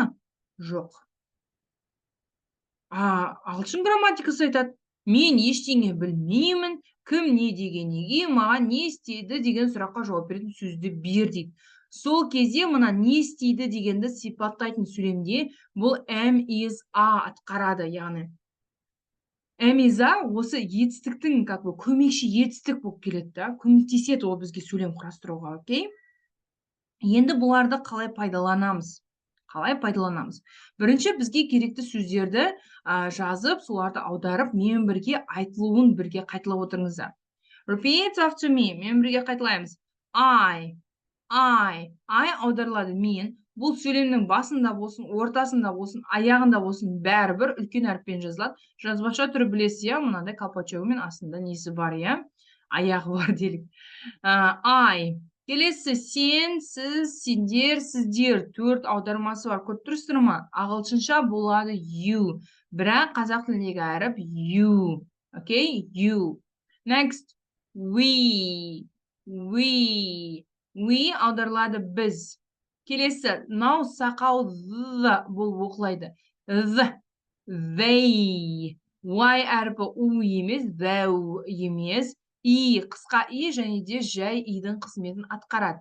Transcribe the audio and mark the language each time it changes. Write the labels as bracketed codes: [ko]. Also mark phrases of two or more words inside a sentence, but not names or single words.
[kk] Жоқ. Ағылшын грамматикасы айтады, мен ештеңе білмеймін, кім не деген неге, маған не істейді деген сұраққа жауап беретін сөзді бер дейді. Сол кезде мына не істейді дегенді сипаттайтын сөйлемде бұл [en] am, is, are [kk] атқарады, яғни. [en] Am, is, are [kk] осы етістіктің көмекші етістік болып келеді да, көмектеседі ол бізге сөйлем құрастыруға, окей? Енді бұларды қалай пайдаланамыз? Бірінші бізге керекті сөздерді жазып, соларды аударып, менімен бірге айтылуын бірге қайталап отырыңыздар. [en] Repeat after me. [kk] Менімен бірге қайталаймыз. I аударылады мен. Бұл сөйлемнің басында болсын, ортасында болсын, аяғында болсын, бәрібір үлкен әріппен жазылады. Жазбаша түрі білесіз, я, мынандай колпачогымен астында несі бар, я? Аяғы бар делік. I. Келесі сен, сіз, сендер, сіздер. 4 аудармасы бар. Көріп тұрсыздар ма? Ағылшынша болады you. Бірақ қазақ тіліндегі әріп you. [en] Okay? You. Next. [kk] We аударылады біз. Келесі, мынау сақау болып оқылайды. They. Y әріпі у емес, thou емес. И, қысқа и және де жай идің қызметін атқарады.